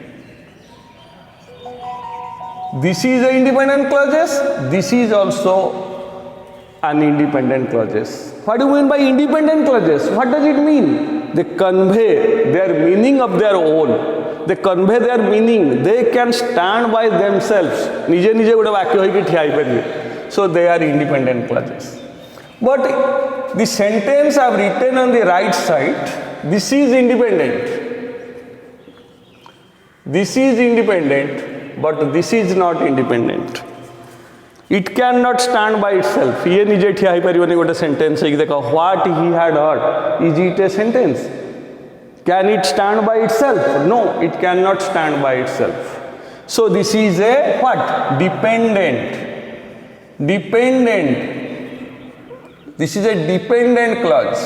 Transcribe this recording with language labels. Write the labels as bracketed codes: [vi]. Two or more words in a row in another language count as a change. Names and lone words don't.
[en] This is an independent clauses. This is also an independent clauses. What do you mean by independent clauses? What does it mean? They convey their meaning of their own. They convey their meaning. They can stand by themselves. [or] ନିଜେ ନିଜେ ଗୋଟେ ବାକ୍ୟ ହୋଇକି ଠିଆ ହୋଇ ପାରିବେ. [en] So they are independent clauses. But the sentence I have written on the right side, this is independent. This is independent, but this is not independent. It cannot stand by itself. [or] ଏ ନିଜେ ଠିଆ ହୋଇ ପାରିବନି ଗୋଟେ ସେଣ୍ଟେନ୍ସ ହେ କି ଦେଖ, [en] what he had heard, is it a sentence? Can it stand by itself? No, it cannot stand by itself. So this is a what? Dependent. Dependent. This is a dependent clause.